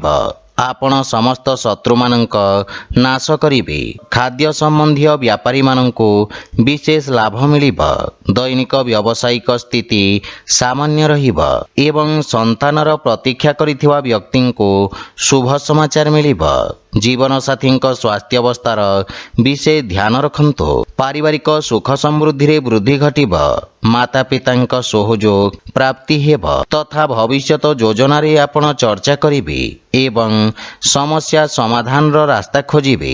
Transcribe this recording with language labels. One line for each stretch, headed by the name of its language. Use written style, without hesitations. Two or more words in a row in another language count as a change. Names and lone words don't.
Odia: ଆପଣ ସମସ୍ତ ଶତ୍ରୁ ମାନଙ୍କ ନାଶ କରିବେ। ଖାଦ୍ୟ ସମ୍ବନ୍ଧୀ ବ୍ୟାପାରୀ ମାନଙ୍କୁ ବିଶେଷ ଲାଭ ମିଳିବ। ଦୈନିକ ବ୍ୟାବସାୟିକ ସ୍ଥିତି ସାମାନ୍ୟ ରହିବ ଏବଂ ସନ୍ତାନର ପ୍ରତୀକ୍ଷା କରିଥିବା ବ୍ୟକ୍ତି କୁ ଶୁଭ ସମାଚାର ମିଳିବ। ଜୀବନସାଥୀଙ୍କ ସ୍ୱାସ୍ଥ୍ୟାବସ୍ଥାର ବିଶେଷ ଧ୍ୟାନ ରଖନ୍ତୁ। ପାରିବାରିକ ସୁଖ ସମୃଦ୍ଧିରେ ବୃଦ୍ଧି ଘଟିବ। ମାତା ପିତାଙ୍କ ସହଯୋଗ ପ୍ରାପ୍ତି ହେବ ତଥା ଭବିଷ୍ୟତ ଯୋଜନାରେ ଆପଣ ଚର୍ଚ୍ଚା କରିବେ ଏବଂ ସମସ୍ୟା ସମାଧାନର ରାସ୍ତା ଖୋଜିବେ।